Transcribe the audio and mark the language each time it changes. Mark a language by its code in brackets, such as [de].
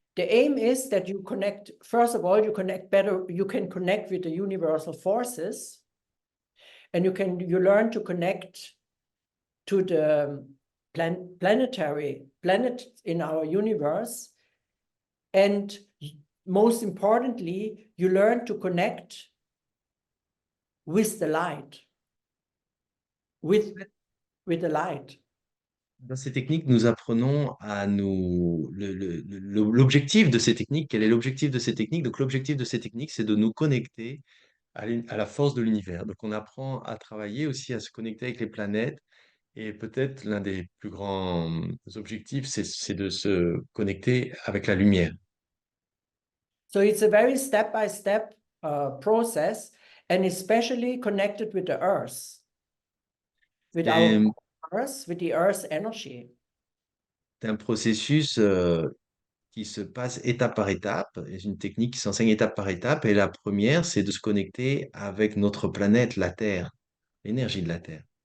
[en] The aim is that you connect, first of all, you connect better, you can connect with the universal forces, and you learn to connect to the planets in our universe. And most importantly, you learn to connect with the light, with the light. [fr] Dans ces techniques, nous apprenons à nous l'objectif de ces techniques. Quel est l'objectif de ces techniques? Donc l'objectif de ces techniques, c'est de nous connecter à la force de l'univers. Donc on apprend à travailler aussi à se connecter avec les planètes et peut-être l'un des plus grands objectifs, c'est de se connecter avec la lumière. [en] So it's a very step-by-step process, and especially connected with the earth, with our [fr] C'est [en] earth, with the earth's energy. [fr] c'est un processus qui se passe étape par étape, et une technique qui s'enseigne étape par étape. Et la première, c'est de se connecter avec notre planète, la Terre, l'énergie de la Terre.